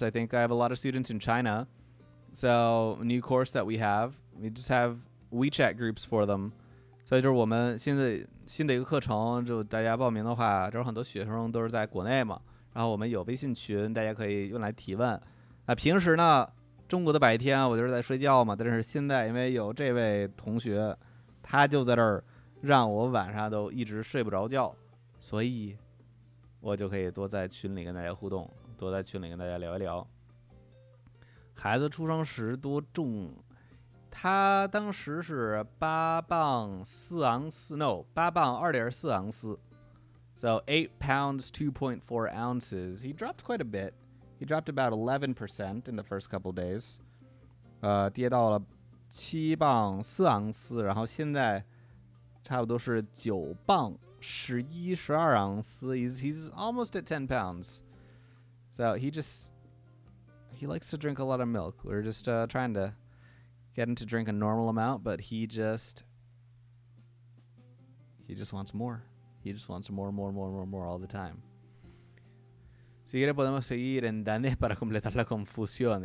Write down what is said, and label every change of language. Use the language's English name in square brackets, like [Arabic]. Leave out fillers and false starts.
[English] I think I have a lot of students in China. So a new course that we just have WeChat groups for them. [Chinese] 所以就是我们新的一个课程，就大家报名的话，这很多学生都是在国内嘛，然后我们有微信群，大家可以用来提问。那平时呢，中国的白天我就是在睡觉嘛，但是现在因为有这位同学，他就在这儿让我晚上都一直睡不着觉，所以我就可以多在群里跟大家互动，多在群里跟大家聊一聊。孩子出生时多重？他当时是8磅4盎司 ，no， 8磅2.4盎司 ， [English] so 8 pounds 2.4 ounces. He dropped quite a bit. He dropped about 11% in the first couple days. [Chinese] 跌到了7磅4盎司，然后现在差不多是9磅11、12盎司。 [English] He's almost at 10 pounds. So he likes to drink a lot of milk. We're just trying to get him to drink a normal amount, but he just wants more. He just wants more all the time. [Spanish] Si quiere podemos seguir en danés para completar la confusión.